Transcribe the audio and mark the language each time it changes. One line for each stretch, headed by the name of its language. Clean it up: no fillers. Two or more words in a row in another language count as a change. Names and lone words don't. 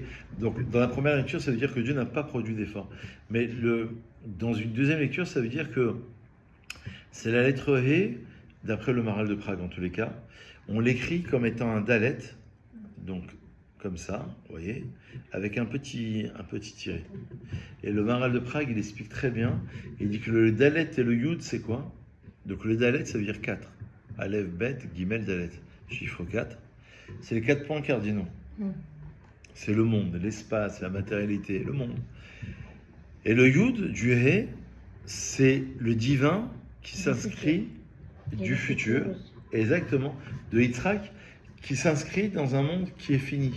French: Donc, dans la première lecture, ça veut dire que Dieu n'a pas produit d'effort. Mais dans une deuxième lecture, ça veut dire que c'est la lettre Hé, d'après le Maharal de Prague en tous les cas. On l'écrit comme étant un dalet, donc comme ça, vous voyez, avec un petit tiret. Et le Maharal de Prague, il explique très bien, il dit que le dalet et le yud, c'est quoi? Donc le dalet, ça veut dire 4.
Hebrew: אלף, בית, גימל, דלת.
French: Chiffre 4. C'est les 4 points cardinaux. C'est le monde, l'espace, la matérialité, le monde. Et le yud, du hé, c'est le divin qui s'inscrit du futur, exactement, de Yitzhak, qui s'inscrit dans un monde qui est fini.